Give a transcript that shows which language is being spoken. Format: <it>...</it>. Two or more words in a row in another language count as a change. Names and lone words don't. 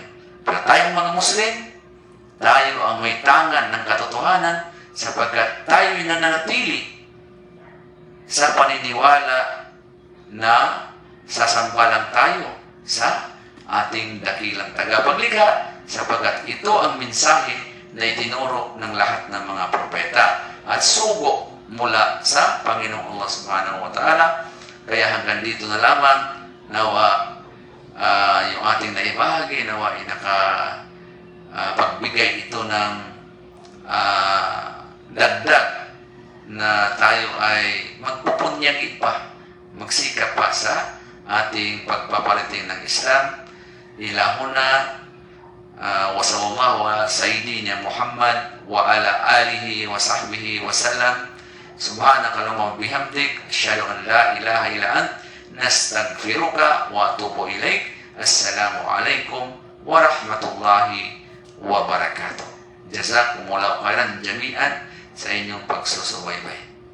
<tl>Pero tayong mga Muslim, tayo ang may tangan ng katotohanan sapagkat tayo'y nananatili sa paniniwala na sasamba lang tayo sa ating dakilang tagapaglikha sapagkat ito ang mensahe na itinuro ng lahat ng mga propeta at sugo mula sa Panginoong Allah</tl> <ar>سبحانه وتعالى.</ar> <tl>Kaya hanggang dito na lamang, nawa yung ating naibahagi, nawa ay pagbigay ito ng dagdag na tayo ay magpupunyagi pa, magsikap pa sa ating pagpaparating ng Islam.</tl> <ar>إلهنا وصلى الله على سيدنا محمد وعلى آله وصحبه وسلم. سبحانك اللهم وبحمدك، أشهد أن لا إله إلا أنت، أستغفرك وأتوب إليك. السلام عليكم ورحمة الله وبركاته. جزاكم الله خيرا جميعا</ar> <tl>sa inyong pagsusubaybay.</tl>